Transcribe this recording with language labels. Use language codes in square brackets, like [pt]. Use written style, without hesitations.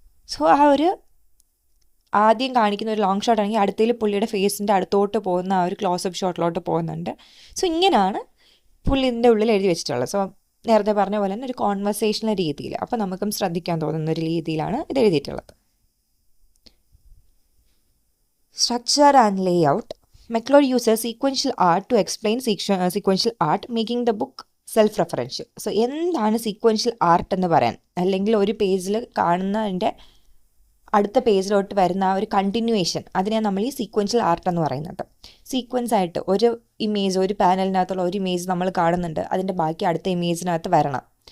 [ml] So ആ ഒരു ആദ്യം കാണിക്കുന്ന ഒരു ലോങ് ഷോട്ട് ആണെങ്കിൽ അടുത്തതിൽ പുള്ളിയുടെ ഫേസിൻ്റെ അടുത്തോട്ട് പോകുന്ന ആ ഒരു ക്ലോസപ്പ് ഷോട്ടിലോട്ട് പോകുന്നുണ്ട്. സോ ഇങ്ങനെയാണ് പുള്ളി ഇതിൻ്റെ ഉള്ളിൽ എഴുതി വെച്ചിട്ടുള്ളത്. സോ നേരത്തെ പറഞ്ഞ പോലെ തന്നെ ഒരു കോൺവെർസേഷണൽ രീതിയിൽ, അപ്പോൾ നമുക്കും ശ്രദ്ധിക്കാൻ തോന്നുന്ന ഒരു രീതിയിലാണ് ഇത് എഴുതിയിട്ടുള്ളത്. [en] Structure and layout. McLeod uses sequential art to explain sequential art, making the book self-referential. [ml] So എന്താണ് സീക്വൻഷ്യൽ ആർട്ട് എന്ന് പറയാൻ, അല്ലെങ്കിൽ ഒരു പേജിൽ കാണുന്നതിൻ്റെ അടുത്ത പേജിലോട്ട് വരുന്ന ആ ഒരു കണ്ടിന്യൂവേഷൻ, അതിനെയാണ് നമ്മൾ ഈ സീക്വൻഷ്യൽ ആർട്ട് എന്ന് പറയുന്നത്. സീക്വൻസ് ആയിട്ട് ഒരു ഇമേജ്, ഒരു പാനലിനകത്തുള്ള ഒരു ഇമേജ് നമ്മൾ കാണുന്നുണ്ട്, അതിൻ്റെ ബാക്കി അടുത്ത ഇമേജിനകത്ത് വരണം.